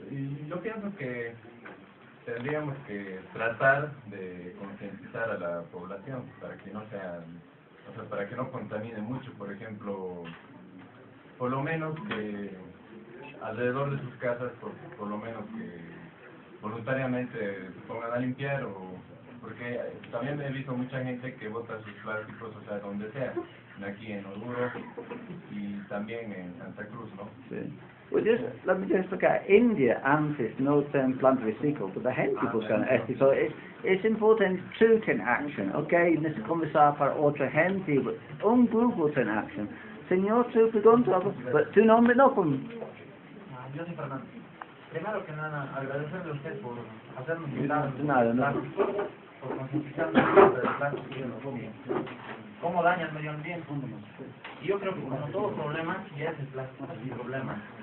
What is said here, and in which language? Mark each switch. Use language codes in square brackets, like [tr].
[es] Y yo pienso que tendríamos que tratar de concientizar a la población para que no sean, o sea, para que no contaminen mucho, por ejemplo, por lo menos que alrededor de sus casas, por lo menos que voluntariamente se pongan a limpiar porque también he visto mucha gente que bota sus plásticos, o sea, donde sea, aquí en Oruro y también en Santa Cruz, ¿no? Sí. [en] Well, let me just look at India. [es] Antes no ten plan de reciclo, [en] but the [es] gente buscan esto. [en] So it's important to take action, okay? [es] Necesito conversar para otra gente, but un grupo ten action. Señor, tu pregunta, but tu nombre no con... Yo soy Fernando. Primero que nada, agradecerle a usted por hacernos invitar por concientizarnos sobre el plástico y el fobia. Cómo daña el medio ambiente. Y yo creo que como todo problema, ya es el plástico el problema.